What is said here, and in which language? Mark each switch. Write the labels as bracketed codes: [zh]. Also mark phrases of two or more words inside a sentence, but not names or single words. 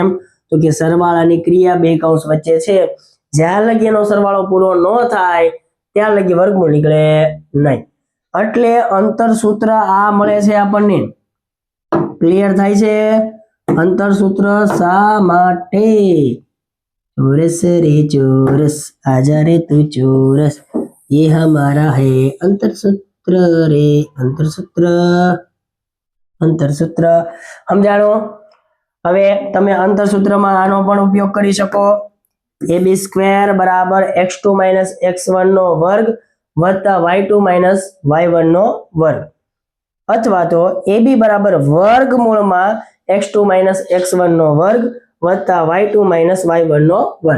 [gu] તો કે સરવાળાની ક્રિયા બે કૌંસ વચ્ચે છે, જ્યાં લગી એનો સરવાળો પૂરો ન થાય ત્યાં લગી વર્ગમૂળ નીકળે નહીં. એટલે અંતર સૂત્ર આ મળે છે આપણને. ક્લિયર થાય છે? અંતર સૂત્ર શા માટે? [hi] चोरस रे चोरस आजा रे तू चोरस ये हमारा है अंतर सूत्र रे अंतर सूत्र સમજાણો? [gu] હવે તમે અંતર સૂત્રમાં આનો પણ ઉપયોગ કરી શકો. ab² બરાબર x2 - x1 નો વર્ગ વત્તા y2 - y1 નો વર્ગ, અથવા તો ab બરાબર વર્ગમૂળમાં x2 - x1 નો વર્ગ વત્તા y2 - y1 નો વર્ગ.